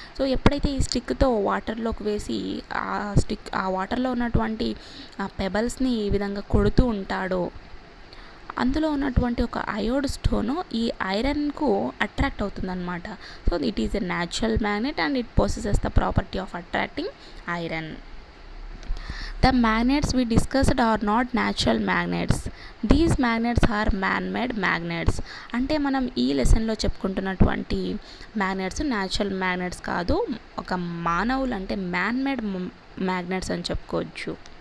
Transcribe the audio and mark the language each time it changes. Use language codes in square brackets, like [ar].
[te] So ఎప్పుడైతే ఈ స్టిక్తో వాటర్లోకి వేసి ఆ వాటర్లో ఉన్నటువంటి పెబల్స్ని ఈ విధంగా కొడుతూ ఉంటాడో అందులో ఉన్నటువంటి ఒక అయోడ్ స్టోను ఈ ఐరన్కు అట్రాక్ట్ అవుతుందన్నమాట. [en] So it is a natural magnet and it possesses the property of attracting iron. The magnets we discussed are not natural magnets. These magnets are man-made magnets. [te] అంటే మనం ఈ లెసన్లో చెప్పుకుంటున్నటువంటి మ్యాగ్నెట్స్ న్యాచురల్ మ్యాగ్నెట్స్ కాదు, ఒక మానవులు అంటే man-made magnets అని చెప్పుకోవచ్చు.